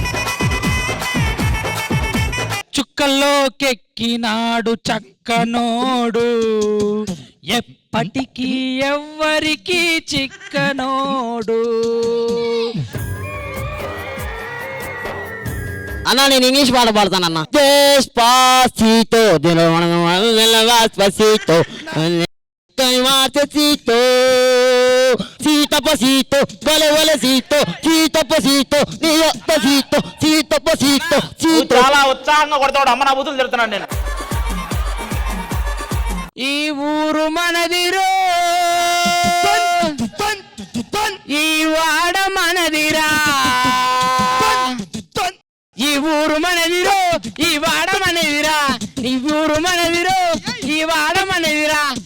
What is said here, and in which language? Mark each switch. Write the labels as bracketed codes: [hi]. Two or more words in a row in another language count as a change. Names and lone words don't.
[te] చుక్కల్లోకెక్కినాడు చక్కనోడు, ఎప్పటికీ ఎవ్వరికి చిక్కనోడు. అన్నా నేను ఇంగ్లీష్ పాట పాడతానన్నా. [es] Despacito, despacito, despacito, cito pasito, vale valecito, cito pasito, niyo pasito, cito pasito, cito. [te] చాలా ఉత్సాహంగా కొడతాడు. అమ్మ నా బుద్ధులు తిడుతున్నాను నేను. ఈ ఊరు మనదిరో, ఈ వాడ మనదిరా, ఈ ఊరు మనదిరో, ఈ వాడ మనదిరా, ఈ ఊరు మనదిరో, ఈ వాడ మనదిరా.